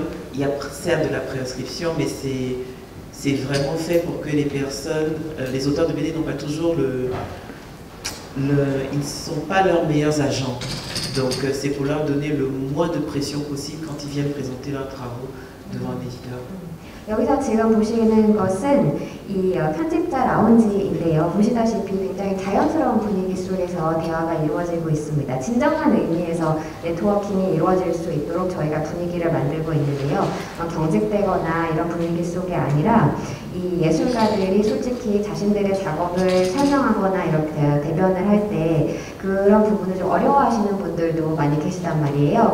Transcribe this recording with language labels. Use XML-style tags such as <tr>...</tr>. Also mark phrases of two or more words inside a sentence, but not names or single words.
<fr>Il y a certes de la préinscription, mais c'est vraiment fait pour que les personnes, les auteurs de BD n'ont pas toujours ils ne sont pas leurs meilleurs agents. Donc c'est pour leur donner le moins de pression possible quand ils viennent présenter leurs travaux devant un éditeur.</fr> <ko>여기서 지금 보시는 것은 이 편집자 라운지인데요. 보시다시피 굉장히 자연스러운 분위기 속에서 대화가 이루어지고 있습니다. 진정한 의미에서 네트워킹이 이루어질 수 있도록 저희가 분위기를 만들고 있는데요. 경직되거나 이런 분위기 속이 아니라 이 예술가들이 솔직히 자신들의 작업을 설명하거나 이렇게 대변을 할 때 그런 부분을 좀 어려워하시는 분들도 많이 계시단 말이에요.</ko>